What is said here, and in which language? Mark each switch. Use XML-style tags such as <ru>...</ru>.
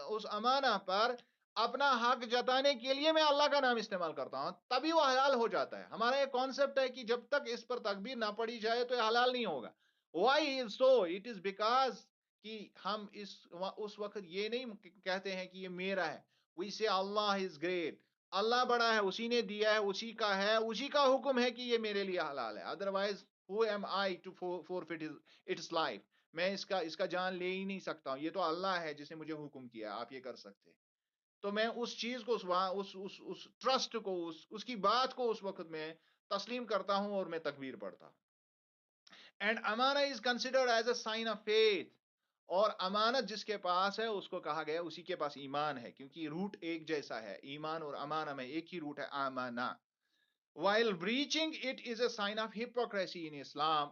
<ur>امانہ پر اپنا حق جتانے کے لیے میں اللہ کا نام استعمال کرتا ہوں، تبھی وہ حلال ہو جاتا ہے۔ ہمارا یہ کانسیپٹ ہے کہ جب تک اس پر تکبیر نہ پڑی جائے تو یہ حلال نہیں ہوگا۔</ur> <en>Why is so? It is because</en> <ur>کہ ہم اس وقت یہ نہیں کہتے ہیں کہ یہ میرا ہے.</ur> <en>We say Allah is great.</en> <ur>اللہ بڑا ہے, اسی نے دیا ہے, اسی کا حکم ہے کہ یہ میرے لیے حلال ہے. Otherwise</ur> <en>who am I to forfeit its life.</en> <ur>میں اس کا جان لے ہی نہیں سکتا ہوں. یہ تو اللہ ہے جس نے مجھے حکم کیا, آپ یہ کر سکتے. تو میں اس چیز کو, اس ٹرسٹ کو, اس کی بات کو اس وقت میں تسلیم کرتا ہوں اور میں تکبیر پڑھتا ہوں.</ur> <en>And amanah is considered as a sign of faith.</en> <ur>اور امانت جس کے پاس ہے اس کو کہا گیا اسی کے پاس ایمان ہے, کیونکہ روٹ ایک جیسا ہے. ایمان اور امانہ میں ایک ہی روٹ ہے, امانہ.</ur> <en>while breaching it is a sign of hypocrisy in Islam.</en>